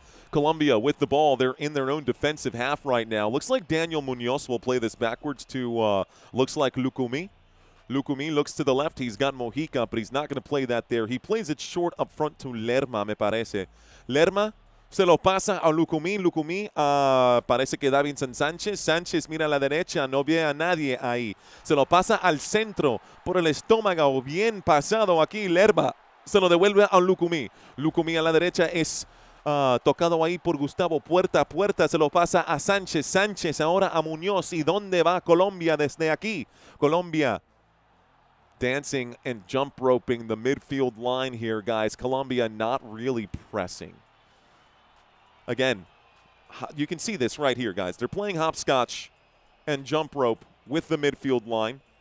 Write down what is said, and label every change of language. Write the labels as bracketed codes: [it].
[en] Colombia with the ball. They're in their own defensive half right now. Looks like Daniel Munoz will play this backwards to, looks like Lucumi. Lucumi looks to the left. He's got Mojica, but he's not going to play that there. He plays it short up front to Lerma, [es] me parece. Lerma se lo pasa a Lucumi. Lucumi parece que Davinson Sánchez. Sánchez mira a la derecha, no ve a nadie ahí. Se lo pasa al centro por el estómago. Bien pasado aquí Lerma. Se lo devuelve a Lucumi. Lucumi a la derecha es tocado ahí por Gustavo. Puerta a puerta se lo pasa a Sánchez. Sánchez ahora a Muñoz. ¿Y dónde va Colombia desde aquí? [en] Colombia dancing and jump roping the midfield line here, guys. Colombia not really pressing. Again, you can see this right here, guys. They're playing hopscotch and jump rope with the midfield line.